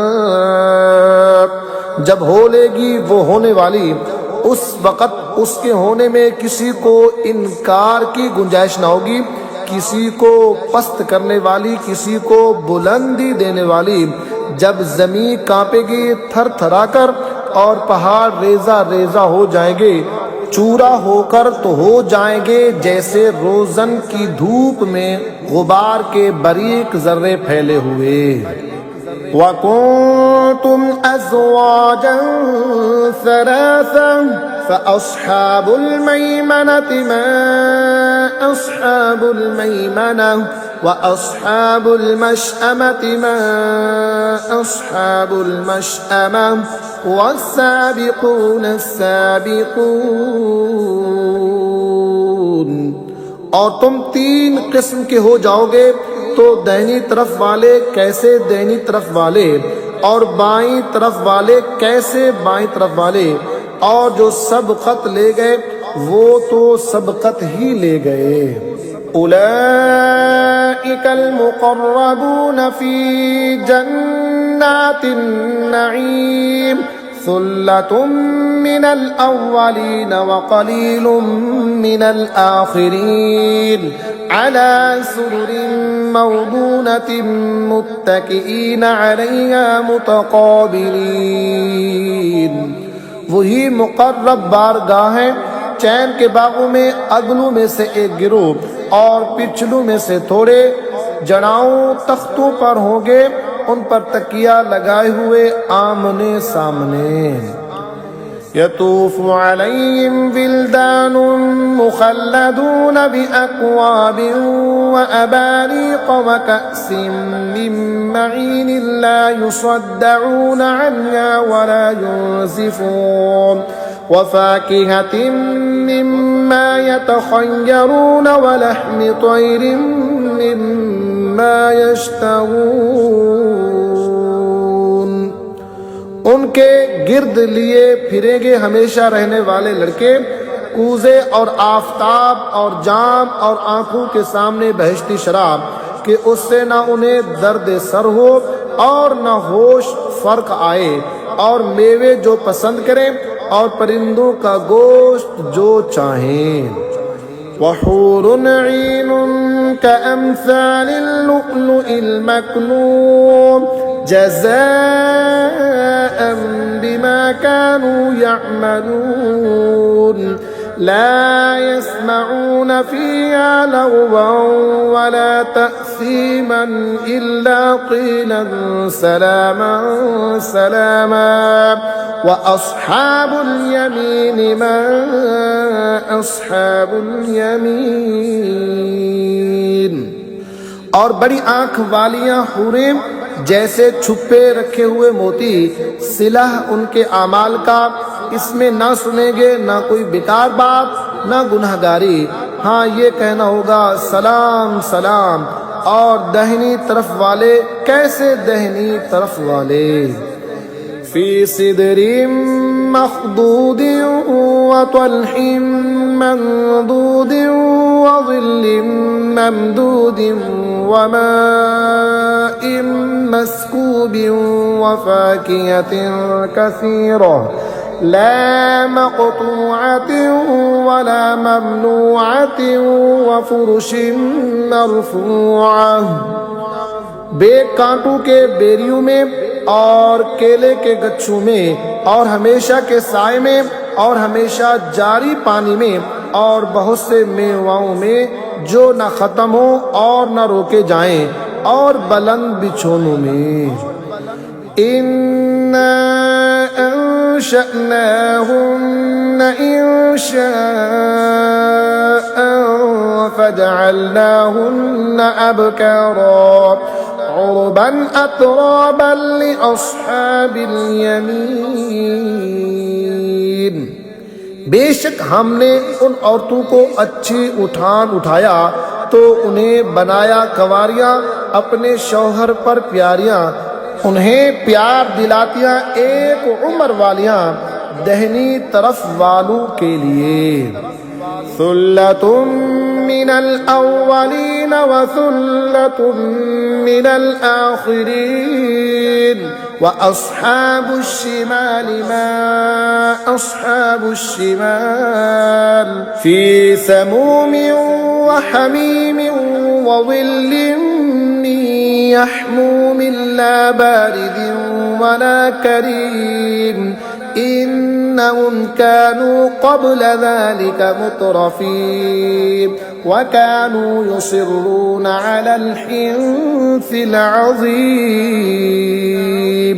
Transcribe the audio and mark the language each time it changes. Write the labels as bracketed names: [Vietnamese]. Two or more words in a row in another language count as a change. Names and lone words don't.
[Urdu] جب ہولے گی وہ ہونے والی، اس وقت اس کے ہونے میں کسی کو انکار کی گنجائش نہ ہوگی، کسی کو پست کرنے والی، کسی کو بلندی دینے والی. جب زمین کانپے گی تھر تھرا کر اور پہاڑ ریزہ ریزہ ہو جائیں گے، چورا ہو کر تو ہو جائیں گے جیسے روزن کی دھوپ میں غبار کے باریک ذرے پھیلے ہوئے. [Arabic] وكنتم أزواجا ثلاثة فأصحاب الميمنة ما أصحاب الميمنة وأصحاب المشأمة ما أصحاب المشأمة والسابقون السابقون. [Urdu] اور تم 3 قسم کے ہو جاؤ گے، تو داہنی طرف والے کیسے داہنی طرف والے، اور بائیں طرف والے کیسے بائیں طرف والے. اور جو سبقت لے گئے وہ تو سبقت ہی لے گئے. [Arabic] أولئك المقربون في جنات النعيم ثلة من الأولين وقليل من الآخرين على سرر موضونة متكئين عليها متقابلين. [Urdu] وہی مقرب بارگاہیں, چین کے باغوں میں اگلوں میں سے ایک گروہ اور پچھلوں میں سے تھوڑے جڑاؤ تختوں پر ہوں گے، ان پر تکیہ لگائے ہوئے آمنے سامنے. [Arabic] يطوف عليهم ولدان مخلدون بأكواب وأباريق وكأس من معين لا يصدعون عنها ولا ينزفون وفاكهة مما يتخيرون ولحم طير مما يشتهون. [Urdu] ان کے گرد لیے پھریں گے ہمیشہ رہنے والے لڑکے، کوزے اور آفتاب اور جام اور آنکھوں کے سامنے بہشتی شراب کہ اس سے نہ انہیں درد سر ہو اور نہ ہوش فرق آئے، اور میوے جو پسند کریں اور پرندوں کا گوشت جو چاہیں. [Arabic] وحور عين كأمثال اللؤلؤ المكنون جزاء بما كانوا يعملون لا يسمعون فيها لغوا ولا تأثيما إلا قيلا سلاما سلاما وأصحاب اليمين ما أصحاب اليمين. [Urdu] اور بڑی آنکھ والیاں حوریں جیسے چھپے رکھے ہوئے موتی، صلہ ان کے اعمال کا، اس میں نہ سنیں گے نہ کوئی بیکار بات نہ گناہگاری. ہاں، یہ کہنا ہوگا سلام سلام. اور داہنی طرف والے کیسے داہنی طرف [Arabic] والے، في سدر مخضود وطلح منضود وظل ممدود وماء مسكوب وفاكهة كثيرة لا مقطوعة ولا ممنوعة وفرش مرفوعة. [Urdu] بے کانٹوں کے بیریوں میں اور کیلے کے گچھوں میں اور ہمیشہ کے سائے میں اور ہمیشہ جاری پانی میں اور بہت سے میواؤں میں جو نہ ختم ہو اور نہ روکے جائیں، اور بلند بچھونوں میں. [Arabic] إنا أنشأناهن إنشاء فجعلناهن أبكارا عربا أترابا لأصحاب اليمين. [Urdu] بے شک ہم نے ان عورتوں کو اچھی اٹھان اٹھایا تو انہیں بنایا کنواریاں، اپنے شوہر پر پیاریاں، انہیں پیار دلاتیاں ایک عمر والیاں دہنی طرف والوں کے لیے. [Arabic] ثلة من الأولين وثلة من الآخرين وأصحاب الشمال ما أصحاب الشمال في سموم وحميم وظل من يحموم لا بارد ولا كريم إنهم كانوا قبل ذلك مترفين وكانوا يصرون على الحنث العظيم.